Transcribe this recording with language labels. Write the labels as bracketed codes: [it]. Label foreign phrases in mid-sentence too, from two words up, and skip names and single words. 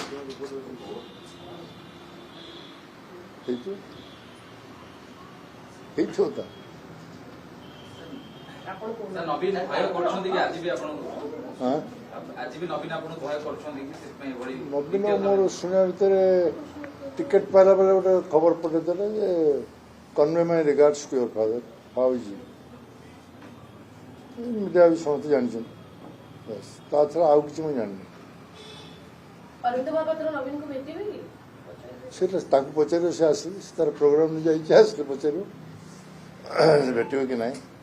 [or] ନବୀନ ମୋର ଶୁଣିବା ଭିତରେ ଟିକେଟ ପାଇଲା ବେଳେ ଗୋଟେ ଖବର ପଠେଇଦେଲେ ଯେ [en] convey my regards to your father. How is he? [or] ମିଡ଼ିଆ ବି ସମସ୍ତେ ଜାଣିଛନ୍ତି ତା ଛଡ଼ା ଆଉ କିଛି ମୁଁ ଜାଣିନି ସେଟା ତାଙ୍କୁ ପଚାରିବ ସେ ଆସିଲେ ସେ ତାର ପ୍ରୋଗ୍ରାମ ଯାଇଛି ଆସିଲେ ପଚାରିବ ଭେଟିବ କି ନାହିଁ